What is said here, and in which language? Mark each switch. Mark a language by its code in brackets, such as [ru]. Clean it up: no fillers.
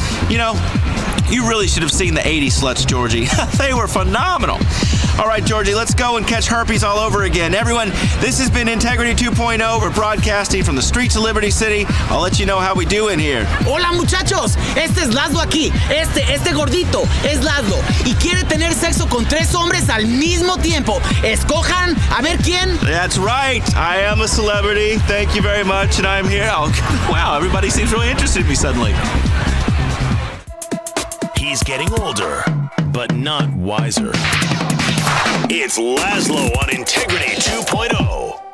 [en] You know, you really should have seen the 80s sluts, Georgie. They were phenomenal. All right, Georgie, let's go and catch herpes all over again. Everyone, this has been Integrity 2.0. We're broadcasting from the streets of Liberty City. I'll let you know how we do in here. [es] Hola, muchachos. Este es Lazlow aquí. Este gordito es Lazlow. Y quiere tener sexo con 3 hombres al mismo tiempo. Escojan a ver quién. [en] That's right. I am a celebrity. Thank you very much, and I'm here. Oh, wow, everybody seems really interested in me suddenly. He's getting older, but not wiser. It's Lazlow on Integrity 2.0.